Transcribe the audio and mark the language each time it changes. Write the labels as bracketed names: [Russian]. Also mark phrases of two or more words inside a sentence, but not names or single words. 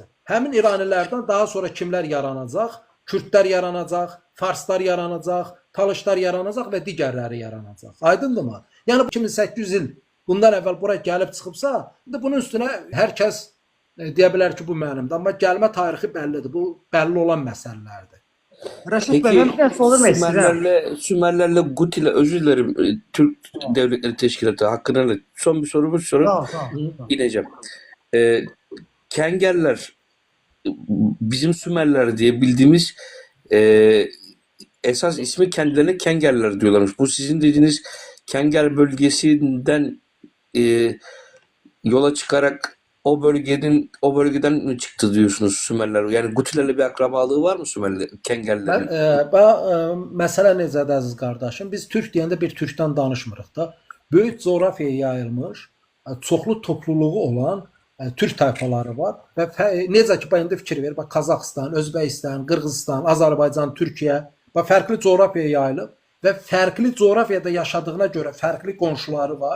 [Azerbaijani] Həmin İranilərdən daha sonra kimlər yaranacaq? Kürdlər yaranacaq, Farslar yaranacaq, Talışlar yaranacaq və digərləri yaranacaq. Aydındırmı? Yəni 2800 il bundan əvvəl bura gəlib çıxıbsa, indi bunun üstünə hər kəs deyə bilər ki, bu mənimdir. Amma gəlmə tarixi bəllidir. Bu bəlli olan məsələlərdir. Rəşid bəy, Peki mən bir dənə sormaq istəyirəm. [Turkish] Sümerlerle Guti'yle özür dilerim Türk Devletleri Teşkilatı hakkında son bir soru Tamam. ineceğim. Kengerler bizim Sümerler diye bildiğimiz esas ismi kendilerine Kengerler diyorlarmış. Bu sizin dediğiniz Kenger bölgesinden yola çıkarak o bölgeden mi çıktı diyorsunuz Sümerler? Yani Gutilerle bir akrabalığı var mı Sümerler, Kengerlerin? [Azerbaijani] Məsələ necədir əziz qardaşım? Biz türk deyəndə bir türkdən danışmırıq da. Böyük coğrafiyaya yayılmış, çoxlu topluluğu olan türk tayfaları var və necə ki indi fikir ver, bax Qazaxıstan, Özbəkistan, Qırğızistan, Azərbaycan, Türkiyə bax fərqli coğrafiyaya yayılıb və fərqli coğrafiyada yaşadığına görə fərqli qonşuları var.